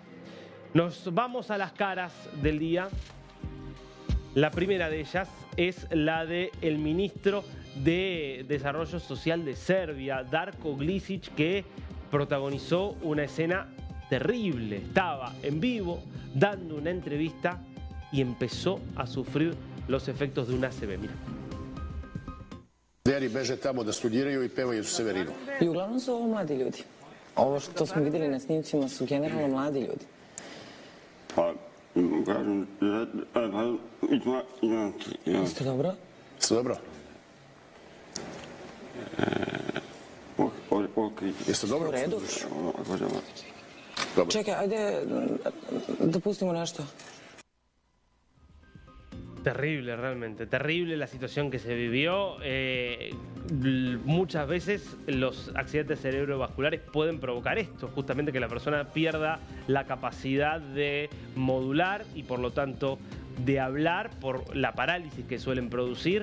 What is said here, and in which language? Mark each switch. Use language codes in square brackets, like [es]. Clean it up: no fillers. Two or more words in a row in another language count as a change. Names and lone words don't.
[es] Nos vamos a las caras del día. La primera de ellas es la del ministro de Desarrollo Social de Serbia, Darko Glisic, que protagonizó una escena terrible. Estaba en vivo dando una entrevista y empezó a sufrir los efectos de una ACV. Mira. [sr] Deri beže tamo da studiraju i pevaju Severinu. I uglavnom su ovo mladi ljudi. Ovo što smo vidjeli na snimcima su generalno mladi ljudi. Pa, kažem, Jeste dobro? Jeste dobro? Jeste dobro? U redu? Dobro. Čekaj, ajde da pustimo nešto. [es] Terrible, realmente, terrible la situación que se vivió. Muchas veces los accidentes cerebrovasculares pueden provocar esto, justamente que la persona pierda la capacidad de modular y por lo tanto de hablar por la parálisis que suelen producir.